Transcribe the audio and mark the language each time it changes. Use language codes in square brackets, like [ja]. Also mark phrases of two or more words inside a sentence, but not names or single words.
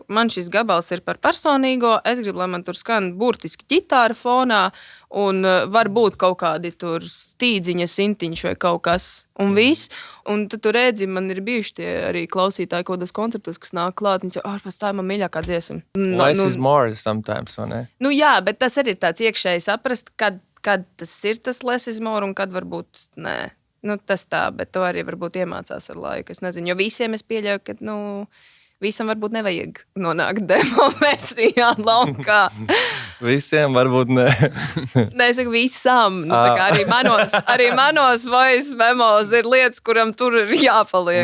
[lv] Man šis gabals ir par personīgo. Es gribu, lai man tur skan burtiski ģitāra fonā. Un varbūt kaut kādi tur stīdziņa, sintiņš vai kaut kas. Un viss. Un tad tu redzi, man ir bijuši tie arī klausītāji kaut kādos koncertos, kas nāk klāt. Viņi saka, pēc tā ir man mīļākā dziesma. [en] Less is more sometimes, [lv] vai ne? Jā, bet tas arī ir tāds iekšēji saprast, kad tas ir tas [en] less is more [lv] un kad varbūt nē. Tas tā, bet to arī varbūt iemācās ar laiku. Es nezinu, jo visiem es pieļauju, ka, visam varbūt nevajag nonākt demo versijā laukā. Visiem varbūt ne. Nē, es saku visam. Arī manos [en] voice memos [lv] ir lietas, kuram tur ir jāpaliek.